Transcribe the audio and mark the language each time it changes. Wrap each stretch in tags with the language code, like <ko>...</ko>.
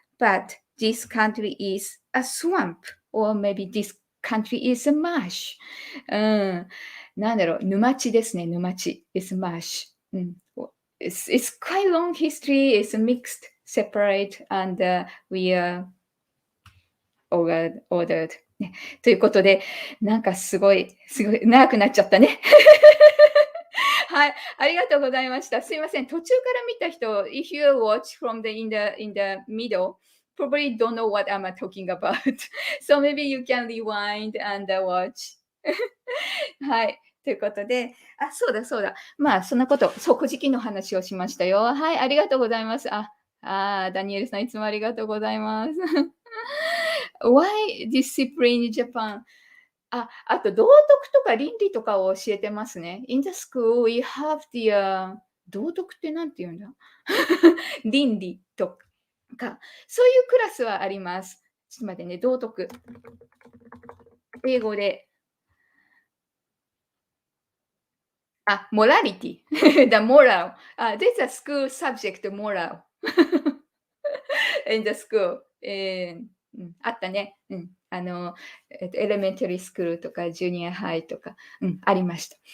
<en>But this country is a swamp, or maybe this country is a marsh.</en> <ja>なんだろう、沼地ですね、沼地。</ja> <en>is marsh. it's quite long history. It's mixed, separate, and we are ordered.</en> <ja>ね、ということで、なんかすごい長くなっちゃったね。はい、ありがとうございました。すいません、途中から見た人、</ja> <en>if you watch from in the middle, probably don't know what I'm talking about. So maybe you can rewind and watch.</en> <ja>はい。ということで、あ、そうだそうだ。まあ、そんなこと、そう、古事記の話をしましたよ。はい、ありがとうございます。ダニエルさん、いつもありがとうございます。</ja> <en>Why discipline in Japan?</en> <ja>あと道徳とか倫理とかを教えてますね。</ja> <en>In the school, we have the,</en> <ja>道徳ってなんて言うんだ倫理とか、そういうクラスはあります。ちょっと待ってね、道徳。英語で、morality.</ja> <en>The moral. There's a school subject, moral. in the school.</en> <ja>あったね。エレメンタリースクールとか、ジュニアハイとか、ありました。</ja>